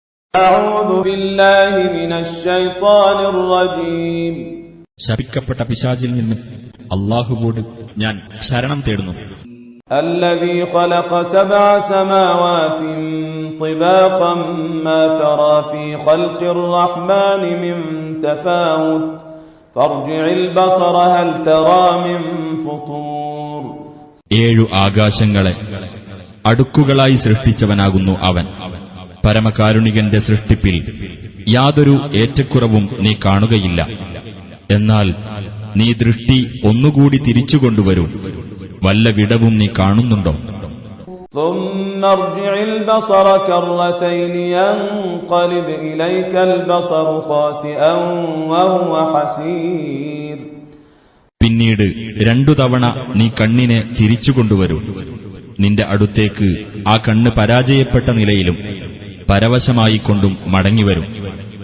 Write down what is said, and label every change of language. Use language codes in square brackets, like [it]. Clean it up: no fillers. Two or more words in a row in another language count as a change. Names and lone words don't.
[ar] أعوذ بالله من الشيطان الرجيم. [ml] ശപിക്കപ്പെട്ട പിശാചിൽ നിന്ന് അല്ലാഹുവോട് ഞാൻ ശരണം തേടുന്നു. [ar] الذي خلق 7 سماوات طباقا ما ترى في خلق الرحمن من تفاوت فارجع البصر هل ترى من فطور. [ml] 7 ആകാശങ്ങളെ അടുക്കുകളായി സൃഷ്ടിച്ചവനാകുന്നു അവൻ. പരമകാരുണികന്റെ സൃഷ്ടിപ്പിൽ യാതൊരു ഏറ്റക്കുറവും നീ കാണുകയില്ല. എന്നാൽ നീ ദൃഷ്ടി ഒന്നുകൂടി തിരിച്ചുകൊണ്ടുവരൂ. വല്ല വിടവും നീ കാണുന്നുണ്ടോ? [ar] ثم ارجع البصر كرتين ينقلب إليك البصر خاسئا وهو حسير. [ml] പിന്നീട് 2 തവണ നീ കണ്ണിനെ തിരിച്ചുകൊണ്ടുവരൂ. നിന്റെ അടുത്തേക്ക് ആ കണ്ണ് പരാജയപ്പെട്ട നിലയിലും പരവശമായിക്കൊണ്ടും മടങ്ങിവരും.